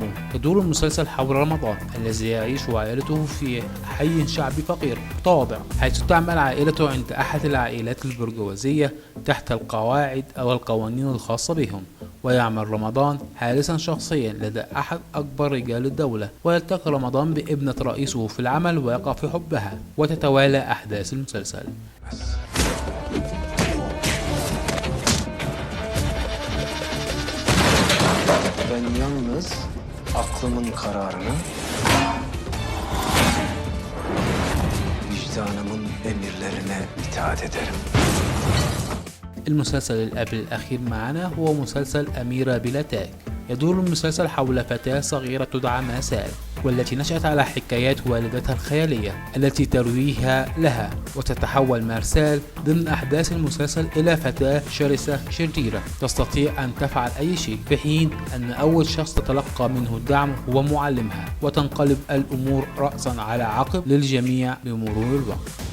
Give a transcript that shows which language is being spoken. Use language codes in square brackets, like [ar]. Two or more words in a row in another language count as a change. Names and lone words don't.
[ar] تدور المسلسل حول رمضان الذي يعيش عائلته في حي شعبي فقير متواضع، حيث تعمل عائلته عند أحد العائلات البرجوازية تحت القواعد أو القوانين الخاصة بهم. ويعمل رمضان حارسا شخصيا لدى أحد أكبر رجال الدولة، ويلتقي رمضان بابنة رئيسه في العمل ويقع في حبها، وتتوالى أحداث المسلسل. [tr] Ben yalnız aklımın kararını, vicdanımın emirlerine itaat ederim. [ar] المسلسل اللي قبل الأخير معنا هو مسلسل أميرة بلا تاج. يدور المسلسل حول فتاة صغيرة تدعى ماسال، والتي نشأت على حكايات والدتها الخيالية التي ترويها لها، وتتحول مارسال ضمن أحداث المسلسل إلى فتاة شرسة شريرة تستطيع أن تفعل أي شيء، في حين أن أول شخص تتلقى منه الدعم هو معلمها، وتنقلب الأمور رأسا على عقب للجميع بمرور الوقت.